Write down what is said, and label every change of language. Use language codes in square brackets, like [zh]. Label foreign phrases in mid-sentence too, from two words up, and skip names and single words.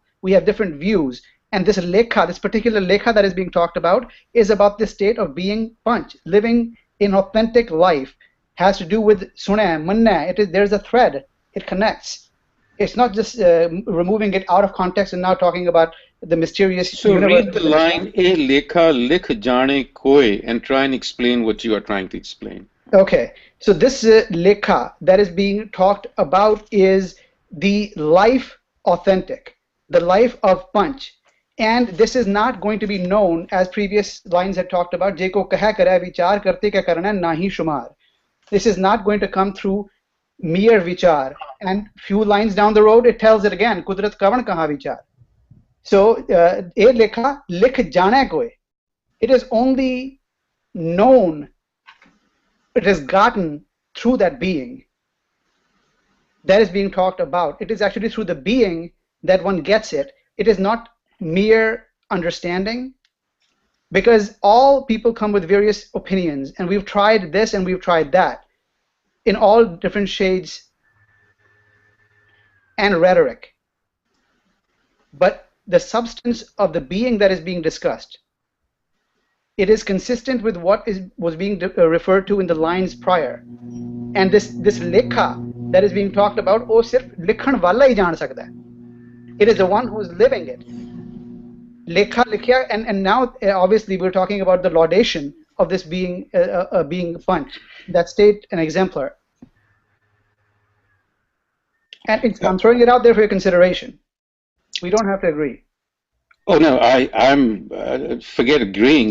[en] We have different views. And this lekha, this particular lekha that is being talked about, is about the state of being Panch, living in authentic life. Has to do with [pa] ਸੁਣਨਾ, ਮੰਨਣਾ. [en] There's a thread. It connects. It's not just removing it out of context and now talking about the mysterious. So read the line [pa] "ਏ ਲੇਖਾ ਲਿਖ ਜਾਣੇ ਕੋਈ" [en] and try and explain what you are trying to explain. Okay. So this lekha that is being talked about is the life authentic, the life of Panch. And this is not going to be known, as previous lines had talked about, [pa] ਜੇਕੋ ਕਹੈ ਕਰੈ ਵੀਚਾਰ ਕਰਤੇ ਕਾ ਕਰਣਾ ਨਹੀ ਸੁਮਾਰ. [en] This is not going to come through mere vichar. And few lines down the road, it tells it again, [pa] ਕੁਦਰਤ ਕਵਣ ਕਹਾ ਵੀਚਾਰ. So, ਏ ਲੇਖਾ ਲਿਖ ਜਾਣਾ ਕੋਈ. [en] It is only known, it is gotten through that being that is being talked about. It is actually through the being that one gets it. It is not mere understanding, because all people come with various opinions, and we've tried this and we've tried that in all different shades and rhetoric. But the substance of the being that is being discussed, it is consistent with what was being referred to in the lines prior. And this lekha that is being talked about, [hi] ओह, सिर्फ लिखन वाला ही जान सकता है. [en] It is the one who is living it. [pa] ਲੇਖਾ ਲਿਖਿਆ, [en] and now obviously we're talking about the laudation of this being being Panch, that state an exemplar. And I'm throwing it out there for your consideration. We don't have to agree. Oh no, I'm forget agreeing.